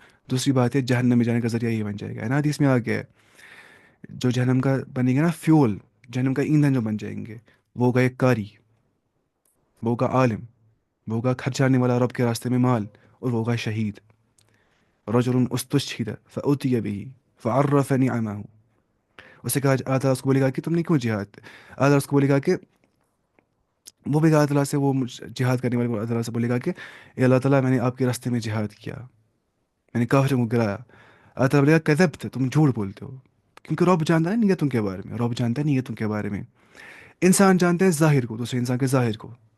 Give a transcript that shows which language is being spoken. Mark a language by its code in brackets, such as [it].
[ur] دوسری بات ہے جہنم میں جانے کا ذریعہ یہ بن جائے گا، ہے نا. حدیث میں آ گیا ہے جو جہنم کا بنے گا نا فیول، جہنم کا ایندھن جو بن جائیں گے، وہ ہوگا ایک قاری، وہ ہوگا عالم، وہ ہوگا خرچانے والا رب کے راستے میں مال، اور وہ ہوگا شہید. [ar] رجل استشہد فأتی به فعرف نعمه، [ur] اسے کہا اللہ تعالیٰ اس کو بولے گا کہ تم نے کیوں جہاد، اللہ تعالیٰ اس کو بولے گا کہ وہ بھی اللہ تعالیٰ سے، وہ جہاد کرنے والے کو اللہ تعالیٰ سے بولے گا کہ اے اللہ تعالیٰ میں نے آپ کے راستے میں جہاد کیا، میں نے کافروں کو گرایا، اللہ تعالیٰ بولے گا کذبت، تم جھوٹ بولتے ہو، کیونکہ رب جانتا ہے نیتوں کے بارے میں، رب جانتا ہے نیتوں کے بارے میں، انسان جانتا ہے ظاہر کو، دوسرے انسان کے ظاہر کو،